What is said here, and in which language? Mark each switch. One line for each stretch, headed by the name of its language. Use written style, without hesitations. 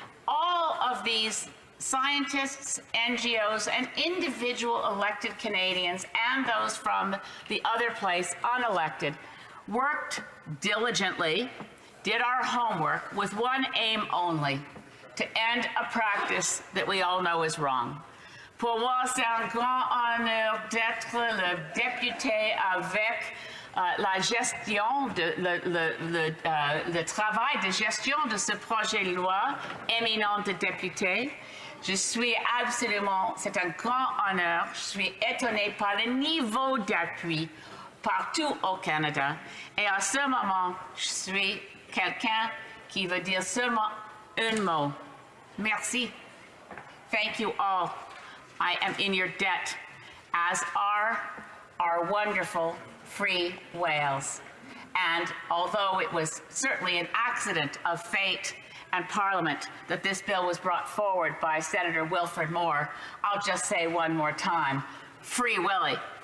English: All of these scientists, NGOs, and individual elected Canadians, and those from the other place, unelected, worked diligently, did our homework with one aim only, to end a practice that we all know is wrong.
French: Pour moi, c'est un grand honneur d'être le député avec la gestion, le travail de gestion de ce projet de loi éminent de député. Je suis absolument, c'est un grand honneur, je suis étonnée par le niveau d'appui partout au Canada. Et à ce moment, je suis quelqu'un qui veut dire seulement un mot. Merci.
English: Thank you all. I am in your debt, as are our wonderful free whales. And although it was certainly an accident of fate and Parliament that this bill was brought forward by Senator Wilfred Moore, I'll just say one more time, Free Willy.